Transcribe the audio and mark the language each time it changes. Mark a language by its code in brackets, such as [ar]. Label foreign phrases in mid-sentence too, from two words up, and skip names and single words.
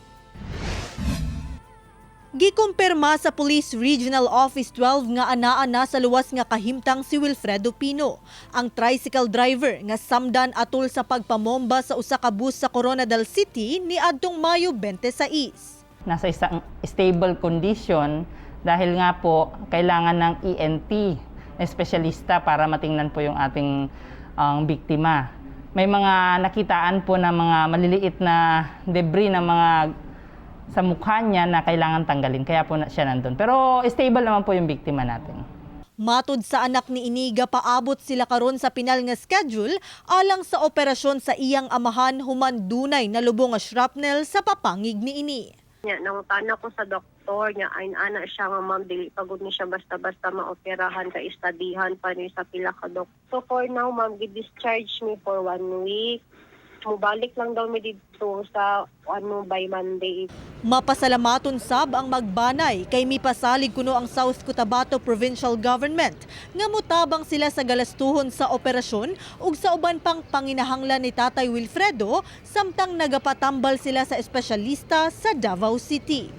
[ceb] Gikumpirma sa Police Regional Office 12 nga anaa sa luwas nga kahimtang si Wilfredo Pino, ang tricycle driver nga samdan atol sa pagpamomba sa usa ka bus sa Coronadal City niadtong Mayo 26. [tl] Nasa isang [en] stable condition [tl] dahil nga po kailangan ng ENT, espesyalista para matingnan po yung ating biktima. May mga nakitaan po na mga maliliit na debris na mga sa mukha niya na kailangan tanggalin, kaya po siya nandun. Pero stable naman po yung biktima natin. [ceb] Matud sa anak ni Iniga, paabot sila karon sa pinal nga schedule alang sa operasyon sa iyang amahan human dunay nalubong nga shrapnel sa papangig ni Ini. Nangutana ko sa doktor niya, ay ana siya nga ma'am, dili pagod ni siya basta-basta maoperahan ka istadihan pa ni sa pila ka doktor. So [en] for now [ceb] ma'am, gi-discharge me [en] for 1 week. [ceb] Mubalik lang daw mi dito sa by Monday. Mapasalamaton sab ang magbanay kay mipasalig kuno ang South Cotabato Provincial Government nga mutabang sila sa galastuhon sa operasyon ug sa uban pang panginahanglan ni Tatay Wilfredo samtang nagapatambal sila sa espesyalista sa Davao City.